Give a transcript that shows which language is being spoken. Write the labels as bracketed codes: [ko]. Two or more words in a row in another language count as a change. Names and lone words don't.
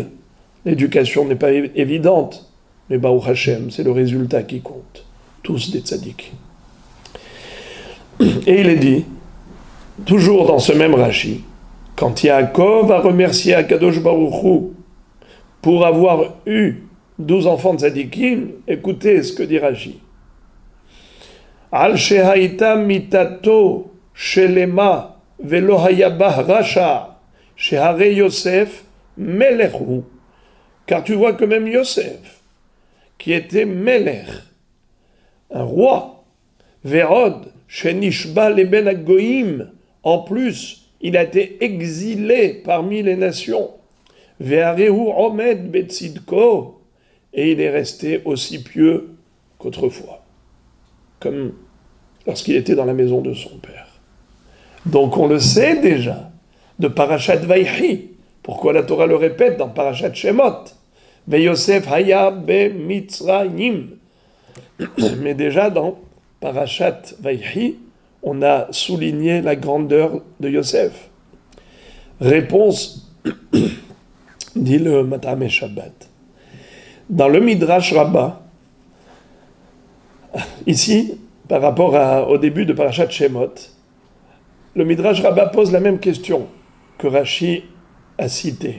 [fr] L'éducation n'est pas évidente. Mais [he] ברוך השם, [fr] c'est le résultat qui compte. Tous des tzaddik. Et il est dit, toujours dans ce même Rashi, quand Yaakov a remercié [he] הקדוש ברוך הוא [fr] pour avoir eu 12 enfants de tzaddikim, écoutez ce que dit Rashi. [he] על שהייתה מיטתו שלמה ולא היה בה רשע שהרי יוסף מלך. [fr] Car tu vois que même Yosef, qui était melech, un roi, [he] ויורד שנשבה לבין הגויים, [fr] en plus, il a été exilé parmi les nations. [he] והרי הוא עומד בצדקו, [fr] et il est resté aussi pieux qu'autrefois, comme lorsqu'il était dans la maison de son père. Donc on le sait déjà, de Parashat Vayhi. Pourquoi la Torah le répète dans Parashat Shemot? [he] ויוסף היה במצרים. [fr] Mais déjà dans Parashat Vayhi, on a souligné la grandeur de Yosef. Réponse, dit le Matameh Shabbat. Dans le Midrash Rabbah, ici, par rapport au début de Parashat Shemot, le Midrash Rabbah pose la même question que Rashi a citée.